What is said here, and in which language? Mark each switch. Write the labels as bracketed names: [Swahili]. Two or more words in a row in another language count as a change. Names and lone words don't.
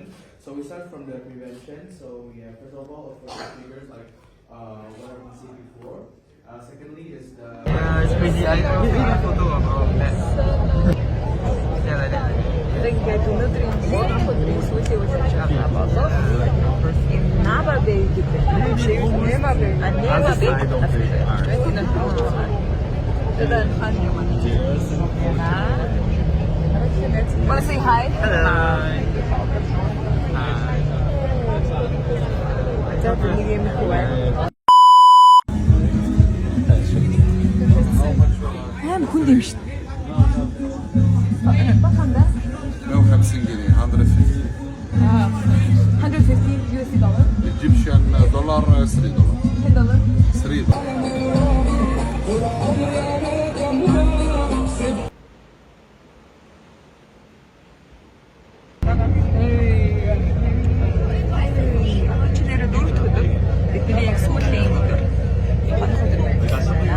[English] So we start from the prevention. So we have first of all, of course, the triggers like what we seen before. Secondly is the. It's pretty. I need a photo of that. Yeah, like that. [Mongolian] Тэгээд өнөөдрийн сүүлийн сүүлийн үйл ажиллагаа болоод Nava Bay [English] Want to say hi? [Mongolian] хүн юм шүү. [English] 150 [Arabic] جنيه 150 [English] 150 USD dollar. Egyptian dollar $3 $10. $3 [Mongolian] Чинээрээ дөрөвт өдөр бидний яг сүүлийн өдөр хоног өдөр байна.